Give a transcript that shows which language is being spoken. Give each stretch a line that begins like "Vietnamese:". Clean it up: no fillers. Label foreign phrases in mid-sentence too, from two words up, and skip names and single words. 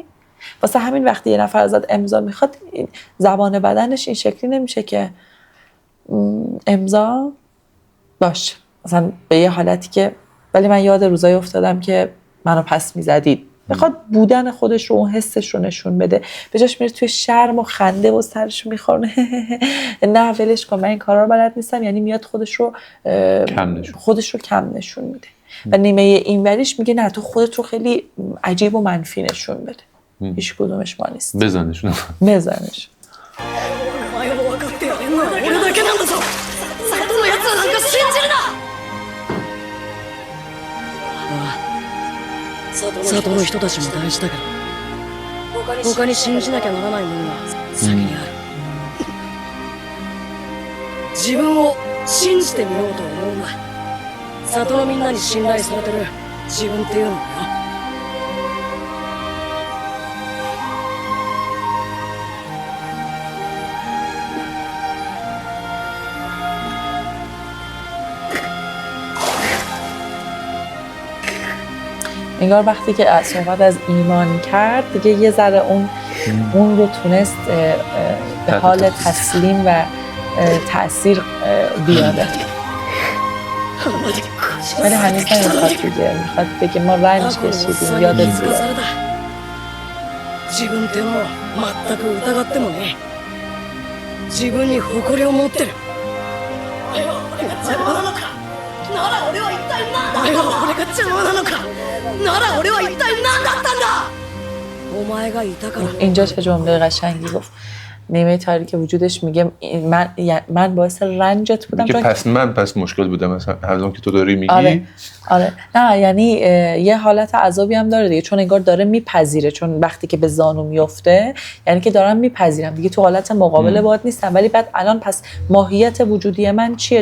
Persian: واسه همین وقتی یه نفر ازت امضا میخواد، زبان بدنش این شکلی نمیشه که امضا باش، مثلا به یه حالتی که ولی من یاد روزایی افتادم که منو پس میزدید، میخواد بودن خودش رو اون حسش رو نشون بده، به جاش میره توی شرم و خنده و سرش رو میخورونه نه ولش کن من این کارا رو بلد نیستم، یعنی میاد خودش رو کم نشون میده. و نیمه اینوریش میگه نه تو خودت رو خیلی عجیب و منفی نشون بده. هیچ کدومش ما نیست. بزنش
Japanese: お前を分かってやれんのは俺だけなんだぞ里の奴らなんか信じるな里の人たちも大事だけど他に信じなきゃならないものが先にある、自分を信じてみようと思うんだ。里のみんなに信頼されてる自分っていうのはよ。
Persian: انگار وقتی که صحبت از ایمان کرد دیگه یه ذره اون رو تونست به حال تسلیم و تأثیر بیاره، ولی هنوز نمیخواد دیگه، میخواد بگه ما رنج کشیدیم یادت بیاد.
Japanese: 自分ってものは全く疑ってもね、自分に誇りを持ってる。邪魔なのかなら俺は一体何だったんだ。俺が邪魔なのかなら俺は一体何だったんだ。お前がいたから。
Persian: اینجا چه جمله قشنگی گفت. نیمه تاریک وجودش میگه من باعث رنجت بودم میگه چون پس مشکل بودم مثلا هر که تو داری میگی. آره نه یعنی یه حالت عذابی هم داره دیگه، چون انگار داره میپذیره، چون وقتی که به زانو میفته یعنی که دارم میپذیرم دیگه، تو حالت مقابله باهات نیستم، ولی بعد الان پس ماهیت وجودی من چیه؟